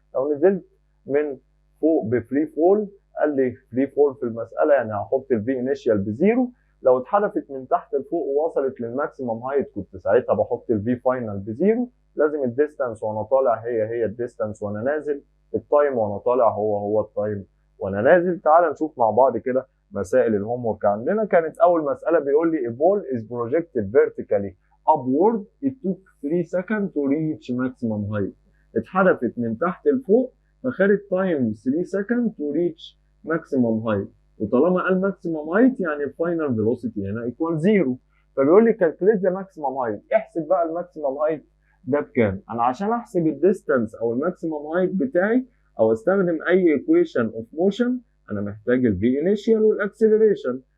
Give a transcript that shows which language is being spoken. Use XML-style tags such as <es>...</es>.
<ar>لو نزلت من فوق بفري فول، قال لي فري فول في المساله يعني هحط الفي انيشال بزيرو. لو اتحدفت من تحت لفوق ووصلت للماكسيمم هايت كنت ساعتها بحط الفي فاينل بزيرو. لازم الديستانس وانا طالع هي الديستانس وانا نازل، التايم وانا طالع هو التايم وانا نازل. تعال نشوف مع بعض كده مسائل الهوم ورك. عندنا كانت اول مساله بيقول لي</ar> <en>a ball is projected vertically upward it took 3 seconds to reach maximum height.</en> <ar>اتحدفت من تحت لفوق فخدت تايم 3</ar> <en>seconds to reach maximum height.</en> <ar>وطالما قال ماكسيمم هايت يعني الفاينل فيلوسيتي هنا ايكوال زيرو. فبيقول لي كالكوليت ذا ماكسيمم هايت، احسب بقى الماكسيمم هايت ده بكام. انا عشان احسب الديستانس او الماكسيمم هايت بتاعي او استخدم اي ايكويشن اوف موشن، انا محتاج الفي انيشال والاكسلريشن.</ar>